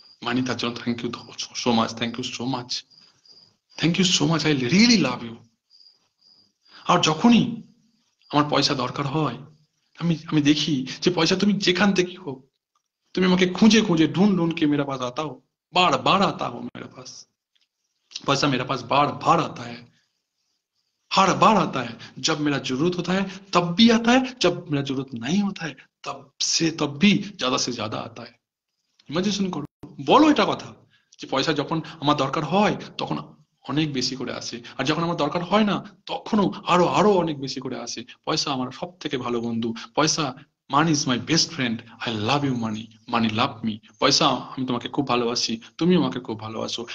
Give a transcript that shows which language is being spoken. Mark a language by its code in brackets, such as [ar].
[en] money, [bn] তার জন্য [en] Thank you so much, thank you so much, thank you so much, I really love you. [bn] আর যখনই আমার পয়সা দরকার হয়, আমি আমি দেখি যে পয়সা তুমি যেখান থেকে হোক, তুমি আমাকে খুঁজে খুঁজে [hi] ढूंढ ढूंढ के मेरे पास [bn] आता हो, बार बार आता हो मेरे पास। [hi] पैसा मेरे पास बार बार आता है, हर बार आता है। जब मेरा जरूरत होता है तब भी आता है, जब मेरा जरूरत नहीं होता है तब भी ज्यादा से ज्यादा आता है। [bn] ইমাজিনেশন করো, বলো এটা কথা, যে পয়সা যখন আমার দরকার হয় তখন অনেক বেশি করে আসে, আর যখন আমার দরকার হয় না তখনও আরো আরো অনেক বেশি করে আসে। পয়সা আমার সব থেকে ভালো বন্ধু। পয়সা, [en] Money is my best friend. I love you money, money love me. [bn] পয়সা, আমি তোমাকে খুব ভালোবাসি, তুমিও আমাকে খুব ভালোবাসো।